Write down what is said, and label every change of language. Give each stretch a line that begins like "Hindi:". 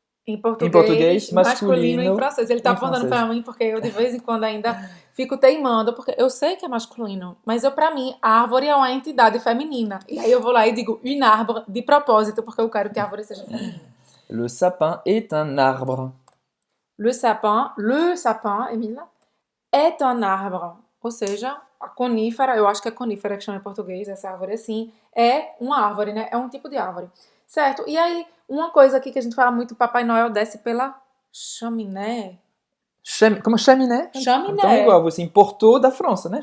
Portuguese: Em português, masculino em francês. Ele tá apontando pra mim porque eu de vez em quando ainda fico teimando, porque eu sei que é masculino, mas pra mim, árvore é uma entidade feminina. E aí eu vou lá e digo
French: une arbre
Portuguese: de propósito, porque eu quero que a árvore seja feminina.
French: Le sapin est un arbre. Le sapin, Emília, est un arbre.
Portuguese: Ou seja, a conífera, eu acho que é conífera que chama em português, essa árvore assim, é uma árvore, né? É um tipo de árvore. Certo? E aí, uma coisa aqui que a gente fala muito, Papai Noel desce pela chaminé. Como chaminé? Chaminé. Então é igual, você importou da França, né?